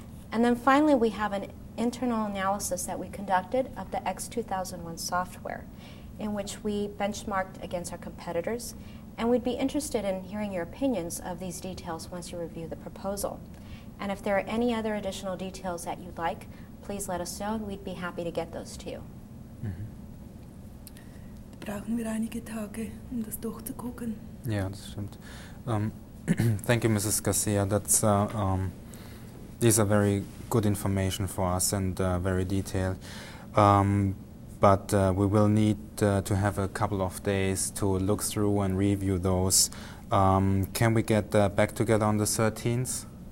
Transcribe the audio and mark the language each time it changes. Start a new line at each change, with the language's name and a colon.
English: And then finally, we have an internal analysis that we conducted of the X2001 software, in which we benchmarked against our competitors, and we'd be interested in hearing your opinions of these details once you review the proposal. And if there are any other additional details that you'd like, please let us know, and we'd be happy to get those to you.
German: Da brauchen wir einige Tage, das durchzugucken.
English: Yeah,
German: das stimmt.
English: Thank you, Mrs. Garcia. That's these are very good information for us and very detailed. But we will need to have a couple of days to look through and review those. Can we get back together on the 13th?